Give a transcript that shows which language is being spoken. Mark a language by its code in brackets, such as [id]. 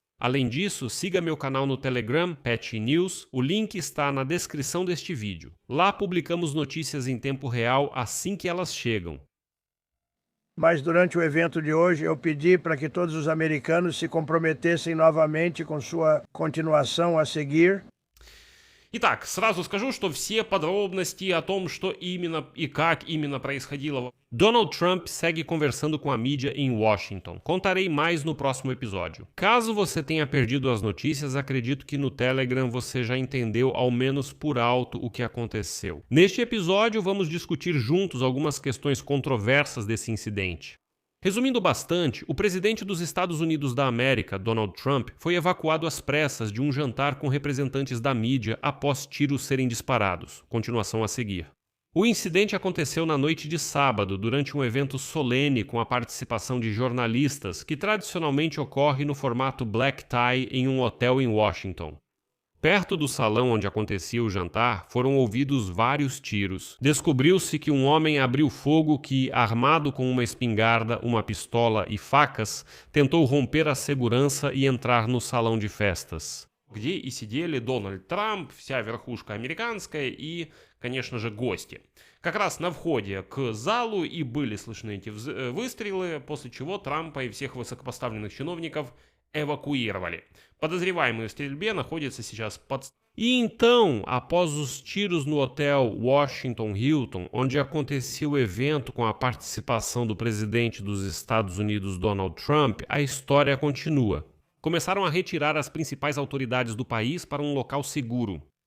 [pt] Além disso, siga meu canal no Telegram, Petty News, o link está na descrição deste vídeo. Lá publicamos notícias em tempo real assim que elas chegam. Mas durante o evento de hoje eu pedi para que todos os americanos se comprometessem novamente com sua continuação a seguir. [ru] Итак, сразу скажу, что все подробности о том, что именно и как именно происходило. [pt] Donald Trump segue conversando com a mídia em Washington. Contarei mais no próximo episódio. Caso você tenha perdido as notícias, acredito que no Telegram você já entendeu, ao menos por alto, o que aconteceu. Neste episódio, vamos discutir juntos algumas questões controversas desse incidente. Resumindo bastante, o presidente dos Estados Unidos da América, Donald Trump, foi evacuado às pressas de um jantar com representantes da mídia após tiros serem disparados. Continuação a seguir. O incidente aconteceu na noite de sábado, durante um evento solene com a participação de jornalistas, que tradicionalmente ocorre no formato black tie em um hotel em Washington. Perto do salão onde acontecia o jantar, foram ouvidos vários tiros. Descobriu-se que um homem abriu fogo que, armado com uma espingarda, uma pistola e facas, tentou romper a segurança e entrar no salão de festas. [ru] Где и сидели Дональд Трамп, вся верхушка американская и, конечно же, гости. Как раз на входе к залу и были слышны эти выстрелы, после чего Трампа и всех высокопоставленных чиновников evacuировали. Подозреваемый в стрельбе находится сейчас под... [pt] E então, após os tiros no hotel Washington Hilton, onde acontecia o evento com a participação do presidente dos Estados Unidos Donald Trump, a história continua. Começaram a retirar as principais autoridades do país para um local seguro.